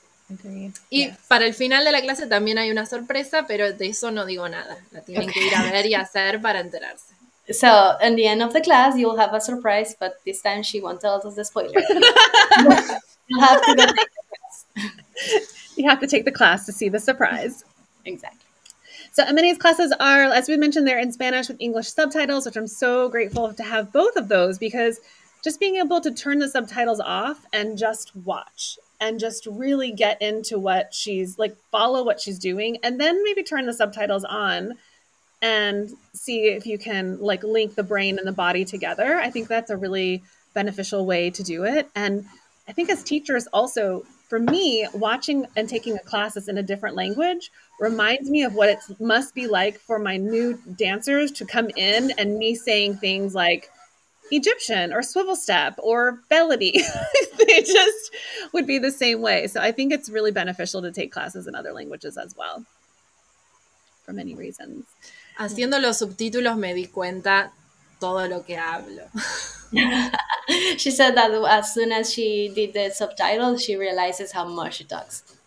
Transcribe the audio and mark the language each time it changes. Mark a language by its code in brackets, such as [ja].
[en] Agreed. [es] Y para el final de la clase también hay una sorpresa, pero de eso no digo nada. La tienen que ir a ver y hacer para enterarse. [en] So, at the end of the class, you'll have a surprise, but this time she won't tell us the spoiler. You have to go take the class. You have to take the class to see the surprise. Exactly. So Emine's classes are, as we mentioned, they're in Spanish with English subtitles, which I'm so grateful to have both of those, because just being able to turn the subtitles off and just watch and just really get into what she's like, follow what she's doing, and then maybe turn the subtitles on and see if you can like link the brain and the body together. I think that's a really beneficial way to do it. And I think as teachers also, for me, watching and taking a class that's in a different language reminds me of what it must be like for my new dancers to come in and me saying things like Egyptian or swivel step or belly. They just would be the same way. So I think it's really beneficial to take classes in other languages as well, for many reasons. [es] Haciendo los subtítulos me di cuenta todo lo que hablo. [en] She said that as soon as she did the subtitles, she realizes how much she talks.